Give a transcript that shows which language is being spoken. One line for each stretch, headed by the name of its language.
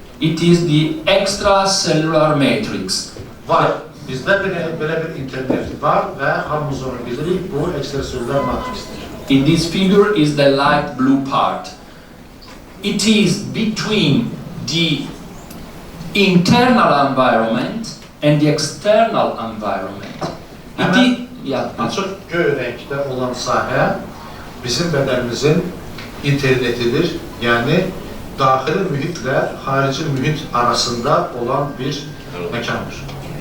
English: It is the extracellular matrix.
Azerbaijani: Var. Bizdə belə bir internet var və hamımız onu bilirik, bu ekstraselülər matriksdir.
English: In this figure is the light blue part. It is between the internal environment and the external environment.
Azerbaijani: Açıq göy rəngdə olan sahə bizim bədənimizin internetidir. Yəni, daxili mühitlə xarici mühit arasında olan bir məkandır.